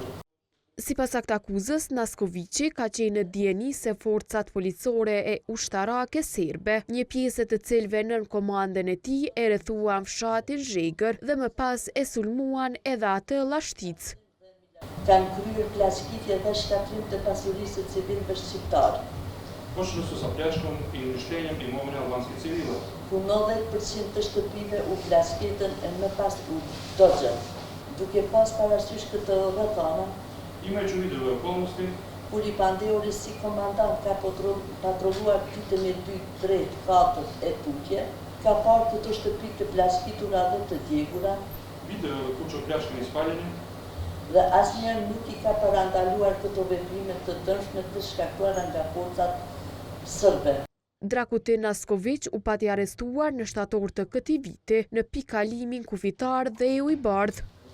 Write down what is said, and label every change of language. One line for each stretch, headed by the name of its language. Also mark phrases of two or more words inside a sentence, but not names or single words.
Albanian: Sipas aktakuzës, Naskovici ka qenë në dijeni se forcat policore e ushtarake serbe, një pjesë të cilëve nën komandën e tij e rrethuan fshatin Zhegër dhe më pas e sulmuan edhe atë Llashtic. Kanë kryer plaçkitje dhe shkatrim të pasurisë së civilëve shqiptar.
Serbian: Pošto su sa pljačkom i uništenjem imovine albanskih civila.
Albanian: Ku 90% të shtëpive u plaçkitën e më pas u doxhën. Duke pas parasysh këtë rrethana,
Serbian: Imajući u vidu ove okolnosti,
Albanian: kur i pandehuri si komandant ka patrolluar ditën e 2, 3, 4 e tutje, ka parë këto shtëpi të plaçkitura dhe të djegura.
Serbian: video ove kuće opljačkane i spaljene,
Albanian: Dhe asnjëherë nuk i ka parandaluar këto veprime të dëmshme të shkaktuara nga forcat serbe. Drakutin Naskovic u pati arrestuar në shtator të këtij viti në pikalimin kufitar dhe u i bardh.